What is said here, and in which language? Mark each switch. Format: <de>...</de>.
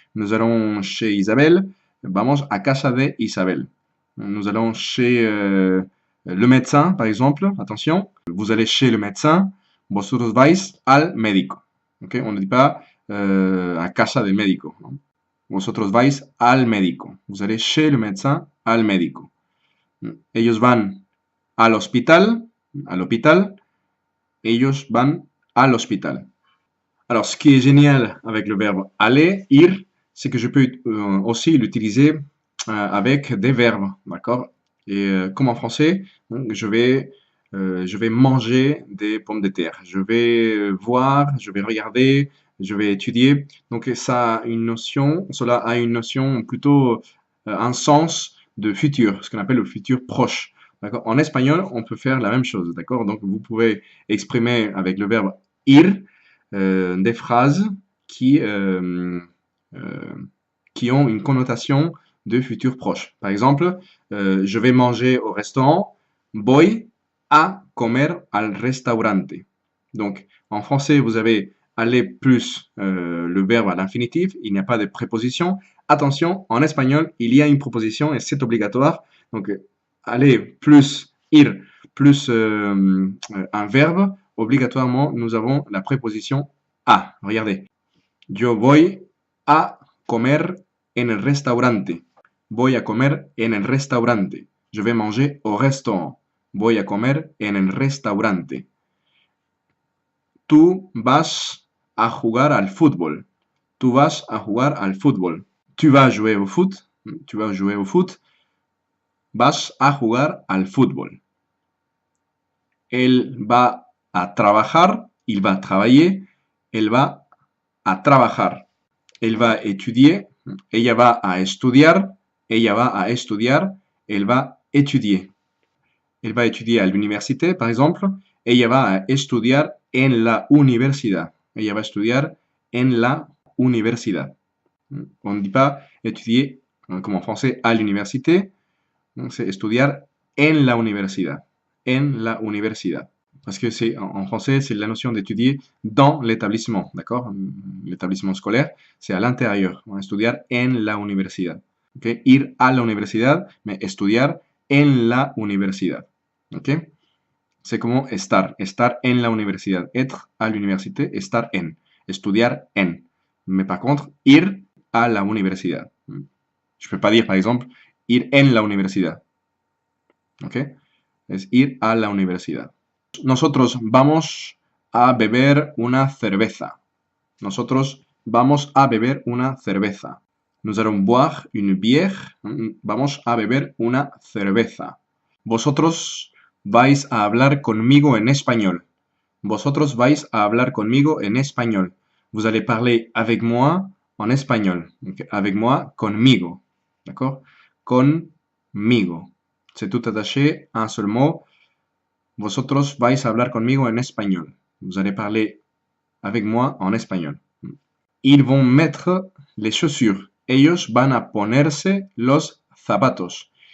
<fr>Nous allons chez Isabelle.</fr> <es>Vamos a casa de Isabelle.</es> <fr>Nous allons chez le médecin, par exemple. Attention, vous allez chez le médecin.</fr> <es>Vosotros vais al médico. Okay?</es> <fr>On ne dit pas</fr> <es>a casa del médico. ¿No? Vosotros vais al médico.</es> <fr>Vous allez chez le médecin,</fr> <es>al médico. Ellos van al hospital, al hospital. Ellos van al hospital.</es> <fr>Alors, ce qui est génial avec le verbe aller, ir, c'est que je peux aussi l'utiliser avec des verbes, d'accord? Et comme en français, donc, je vais manger des pommes de terre. Je vais voir, je vais regarder, je vais étudier. Donc, cela a une notion plutôt, un sens de futur, ce qu'on appelle le futur proche. D'accord? En espagnol, on peut faire la même chose, d'accord? Donc, vous pouvez exprimer avec le verbe ir des phrases qui ont une connotation de futur proche. Par exemple, je vais manger au restaurant.</fr> <es>Voy a comer al restaurante.</es> <fr>Donc, en français, vous avez aller plus le verbe à l'infinitif. Il n'y a pas de préposition. Attention, en espagnol, il y a une proposition et c'est obligatoire. Donc, aller plus ir plus un verbe, obligatoirement, nous avons la préposition a. Regardez.</fr> <es>Yo voy a comer en el restaurante. Voy a comer en el restaurante.</es> <fr>Je vais manger au restaurant.</fr> <es>Voy a comer en el restaurante. Tú vas a jugar al fútbol. Tú vas a jugar al fútbol.</es> <fr>Tu vas jouer au foot.</fr> <es>Tu vas jouer au foot. Vas a jugar al fútbol. Él va a trabajar.</es> <fr>Il va travailler.</fr> <es>Él va a trabajar. él va a étudier, ella va a estudiar, ella va a estudiar, él va a étudier.</es> <fr>Elle va étudier à l'université, par exemple.</fr> <es>Ella va a estudiar en la universidad. Ella va a estudiar en la universidad.</es> <fr>On ne dit pas étudier, comme en français, à l'université.</fr> <es>C'est estudiar en la universidad. En la universidad.</es> <fr>Parce que c'est en français, c'est la notion d'étudier dans l'établissement, d'accord? L'établissement scolaire, c'est à l'intérieur. On va</fr> <es>estudiar en la universidad. ¿Okay? Ir a la universidad, mais estudiar en la universidad. ¿Ok? C'est como estar, estar en la universidad.</es> <fr>Être à l'université,</fr> <es>estar en. Estudiar en.</es> <fr>Mais par contre,</fr> <es>ir a la universidad.</es> <fr>Je peux pas dire, par exemple,</fr> <es>ir en la universidad.</es> <fr>¿Ok?</fr> <es>Es ir a la universidad. Nosotros vamos a beber una cerveza. Nosotros vamos a beber una cerveza.</es> <fr>Nous allons boire une bière.</fr> <es>Vamos a beber una cerveza. Vosotros vais a hablar conmigo en español. Vosotros vais a hablar conmigo en español.</es> <fr>Vous allez parler avec moi en espagnol. Okay? Avec moi, conmigo. D'accord? Conmigo. C'est tout attaché, un seul mot.</fr> <es>Vosotros vais a hablar conmigo en español.</es> <fr>Vous allez parler avec moi en espagnol. Ils vont mettre les chaussures.</fr> <es>Ellos van a ponerse los zapatos.</es>